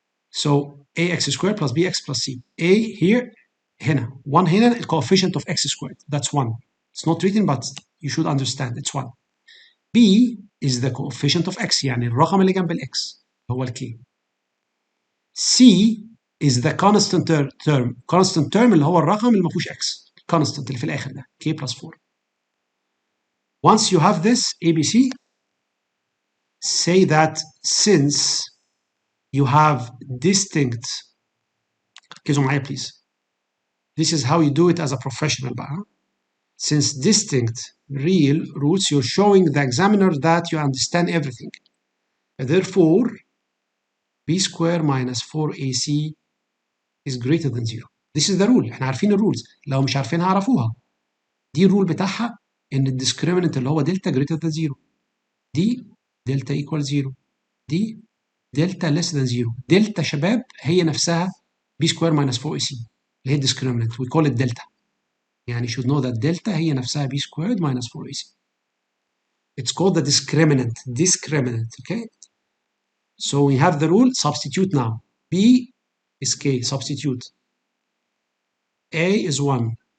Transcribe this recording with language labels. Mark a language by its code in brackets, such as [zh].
[en] So ax squared plus bx plus c. A here, هنا. 1 هنا, the coefficient of x squared. That's 1. It's not written, but you should understand. It's 1. B is the coefficient of x, [ar] يعني الرقم اللي جنب الx هو الk. [en] C is the constant term. [ar] Constant term اللي هو الرقم اللي ما فيهوش x. Constant اللي في الآخر ده. [en] k plus 4. Once you have this ABC, say that since you have distinct, [ar] ركزوا معايا [en] please. This is how you do it as a professional بقى. Since distinct real roots, you're showing the examiner that you understand everything. Therefore, b square minus 4ac is greater than 0. This is the rule. [ar] احنا عارفين الرولز. لو مش عارفينها عرفوها. دي الرول بتاعها ان الديسكريمنت اللي هو دلتا [en] greater than 0. [ar] دي دلتا equal 0. دي دلتا less than 0. دلتا شباب هي نفسها [en] b square minus 4ac [ar] اللي هي الديسكريمنت. [en] We call it delta. يعني should know that [ar] دلتا هي نفسها [en] b squared minus 4ac. It's called the discriminant. Discriminant. Okay? So we have the rule. Substitute now. B is k. Substitute. A is 1.